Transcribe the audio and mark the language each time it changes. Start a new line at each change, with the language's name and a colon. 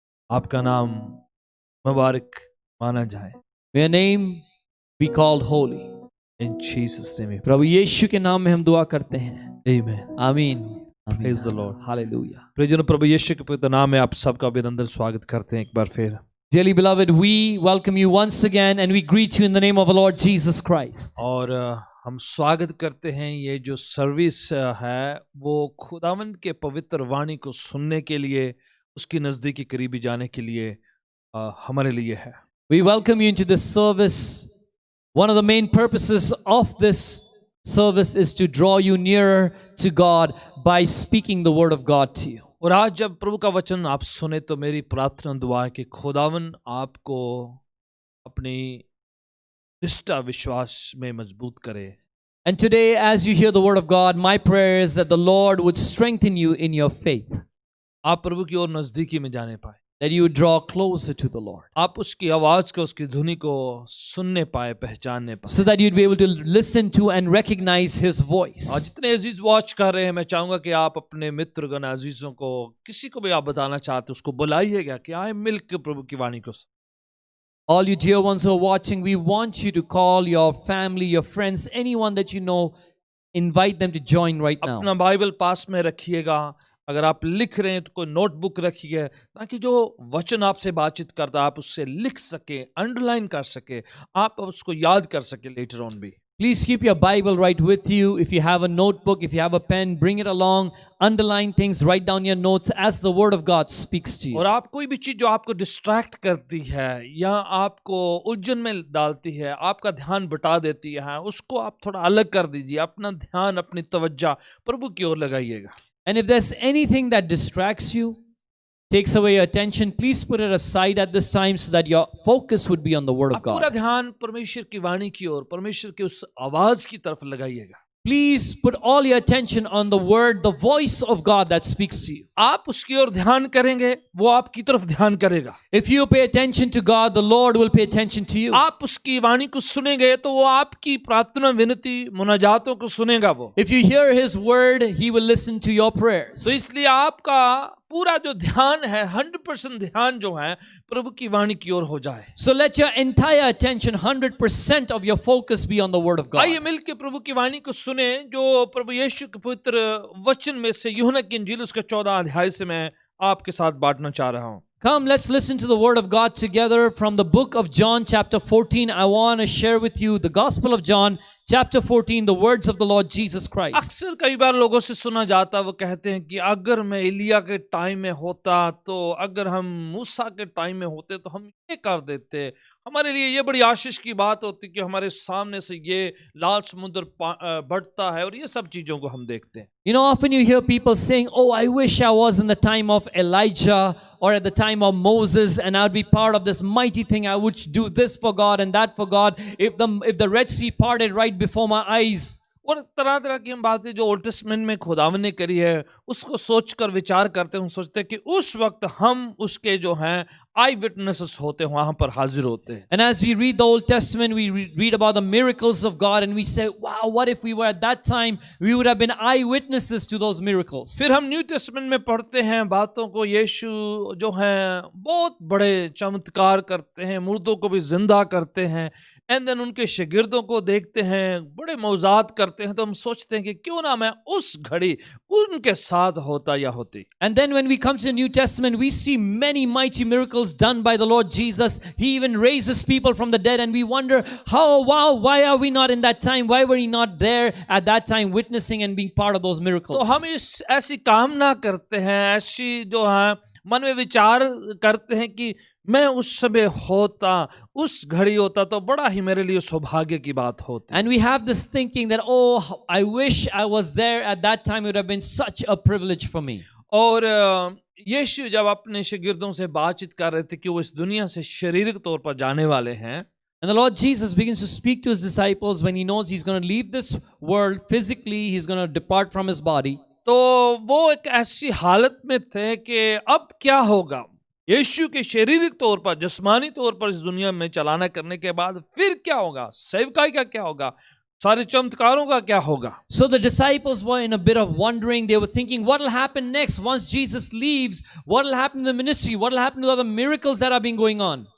Hindi: आपका नाम मुबारक माना जाए।
English: Your name be called holy. In Jesus' name.
Hindi: प्रभु यीशु के नाम में हम दुआ करते हैं।
English: Amen. आमीन। Praise the Lord. Hallelujah.
Hindi: प्रियजनों, प्रभु यीशु के पवित्र नाम में आप सबका अभिनंदन स्वागत करते हैं एक बार फिर।
English: Dearly beloved, we welcome you once again and we greet you in the name of the Lord Jesus Christ.
Hindi: और हम स्वागत करते हैं। ये जो सर्विस है वो खुदावंद के पवित्र वाणी को सुनने के लिए, उसकी नजदीकी करीबी जाने के लिए हमारे लिए है।
English: We welcome you into this service. One of the main purposes of this service is to draw you nearer to God by speaking the word of God to you.
Hindi: और आज जब प्रभु का वचन आप सुने तो मेरी प्रार्थना दुआ है कि खुदावन आपको अपनी निष्ठा विश्वास में मजबूत करे।
English: And today, as you hear the word of God, my prayer is that the Lord would strengthen you in your faith,
Hindi: आप प्रभु की ओर नजदीकी में जाने पाए,
English: that you would draw closer to the Lord,
Hindi: आप उसकी आवाज को, उसकी धुनी को सुनने पाए, पहचानने पाए।
English: so that you'd be able to listen to and recognize His
Hindi: और
English: voice.
Hindi: जितने अजीज वॉच कर रहे हैं, मैं चाहूंगा कि आप अपने मित्रगण अजीजों को, किसी को भी आप बताना चाहते उसको बुलाइएगा कि आए मिलकर प्रभु की वाणी को।
English: All you dear ones who are watching, we want you to call your family, your friends, anyone that you know, invite them to join right now.
Hindi: अपना बाइबल पास में रखिएगा। अगर आप लिख रहे हैं तो कोई नोटबुक रखिए, ताकि जो वचन आपसे बातचीत करता है आप उससे लिख सके, अंडरलाइन कर सके, आप उसको याद कर सके
English: later on
Hindi: भी।
English: Please keep your Bible right with you. If you have a notebook, if you have a pen, bring it along. Underline things, write down your notes as the Word of God speaks to you.
Hindi: और आप कोई भी चीज जो आपको distract करती है या आपको उलझन में डालती है, आपका ध्यान बटा देती है, उसको आप थोड़ा अलग कर दीजिए। अपना ध्यान, अपनी तवज्जो प्रभु की ओर लगाइएगा।
English: And if there's anything that distracts you, takes away your attention, please put it aside at this time so that your focus would be on the Word of
Hindi: आप पूरा
English: God.
Hindi: ध्यान परमेश्वर की वाणी की ओर, परमेश्वर की उस आवाज की तरफ लगाइएगा।
English: Please put all your attention on the Word, the voice of God that speaks to you.
Hindi: आप उसकी ओर ध्यान करेंगे, वो आपकी तरफ ध्यान करेगा।
English: If you pay attention to God, the Lord will pay attention to you.
Hindi: आप उसकी वाणी को सुनेंगे तो वो आपकी प्रार्थना, विनती, मुनाजातों को सुनेगा वो।
English: If you hear His Word, He will listen to your prayers.
Hindi: तो इसलिए आपका पूरा जो ध्यान है, 100% ध्यान जो है प्रभु की वाणी की ओर हो जाए।
English: So let your entire attention, 100% of your focus be on the Word of God.
Hindi: आइए मिलके प्रभु की वाणी को सुने, जो प्रभु यीशु के पवित्र वचन में से यूहन्ना की इंजील उसके 14 अध्याय से मैं आपके साथ बांटना चाह रहा हूं।
English: Come, let's listen to the Word of God together from the book of John, chapter 14. I want to share with you the Gospel of John, chapter 14, the words of the Lord Jesus Christ.
Hindi: अक्सर कई बार लोगों से सुना जाता, वो कहते हैं कि अगर मैं एलिया के टाइम में होता, तो अगर हम मूसा के टाइम में होते तो हम ये कर देते। हमारे लिए ये बड़ी आशीष की बात होती कि हमारे सामने से ये लाल समुद्र बढ़ता है, और ये सब चीजों को हम देखते हैं।
English: You know, often you hear people saying, "Oh, I wish I was in the time of Elijah or at the time of Moses, and I would be part of this mighty thing. I would do this for God and that for God. If the Red Sea parted right before my eyes."
Hindi: और तरह तरह की हम बातें जो old testament में खुदावन ने करी है, उसको सोचकर विचार करते हैं, सोचते हैं कि उस वक्त हम उसके जो हैं
English: eye witnesses
Hindi: होते हैं, वहां पर हाजिर होते हैं।
English: And as we read the Old Testament, we read about the miracles of God, and we say, "Wow, what if we were at that time? We would have been eyewitnesses to those miracles."
Hindi: फिर हम new testament में पढ़ते हैं बातों को, यीशु जो हैं बहुत बड़े चमत्कार करते हैं, मुर्दों को भी जिंदा करते हैं,
English: and then
Hindi: उनके शागिर्दों को देखते हैं बड़े मौजाद करते हैं, तो हम सोचते हैं कि क्यों ना मैं उस घड़ी उनके साथ होता या होती।
English: And then when we come to the New Testament, we see many mighty miracles done by the Lord Jesus. He even raises people from the dead, and we wonder, why are we not in that time? Why were we not there at that time witnessing and being part of those miracles?
Hindi: तो हम ऐसी कामना करते हैं, ऐसी जो है मन में विचार करते हैं कि मैं उस समय होता, उस घड़ी होता तो बड़ा ही मेरे लिए सौभाग्य की बात होती।
English: And we have this thinking that, "Oh, I wish I was there at that time. It would have been such a privilege for me."
Hindi: और यीशु जब अपने शागिर्दों से बातचीत कर रहे थे कि वो इस दुनिया से शारीरिक तौर पर जाने वाले हैं,
English: And the Lord Jesus begins to speak to His disciples when He knows He's going to leave this world physically. He's going to depart from His body.
Hindi: तो वो एक ऐसी हालत में थे कि अब क्या होगा। यीशु के शारीरिक तौर पर, जिस्मानी तौर पर इस दुनिया में चलाना करने के बाद फिर क्या होगा, सेवकाई का क्या होगा, सारे चमत्कारों का क्या होगा।
English: So the disciples were in a bit of wondering. They were thinking, what will happen next once Jesus leaves? What will happen to the ministry? What will happen to the miracles that have been going on?